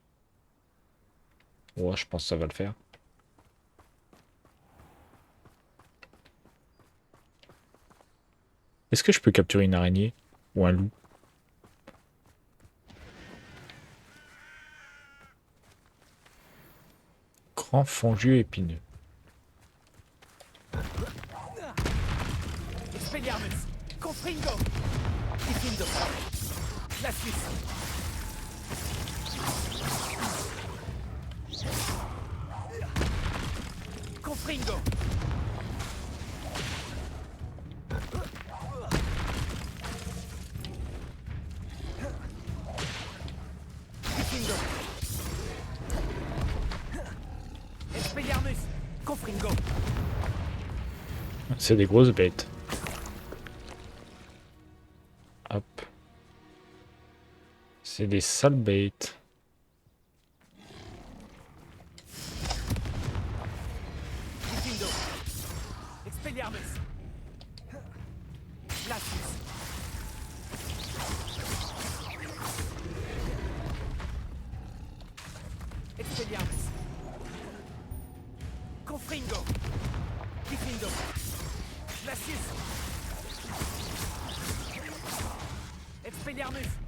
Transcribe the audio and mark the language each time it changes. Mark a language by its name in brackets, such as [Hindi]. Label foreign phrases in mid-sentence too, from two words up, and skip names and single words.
[French] Ouais, je pense que ça va le faire. Est-ce que je peux capturer une araignée? Ou un loup? Grand fongieux épineux. Expelliarmus, Confringo, Diffindo, Glacius, Confringo, Diffindo, Expelliarmus, Confringo. C'est des grosses bêtes. Hop. C'est des sales bêtes. Diffindo, Expelliarmus, Glacius, Expelliarmus, Confringo, Diffindo, Glacius, Expelliarmus.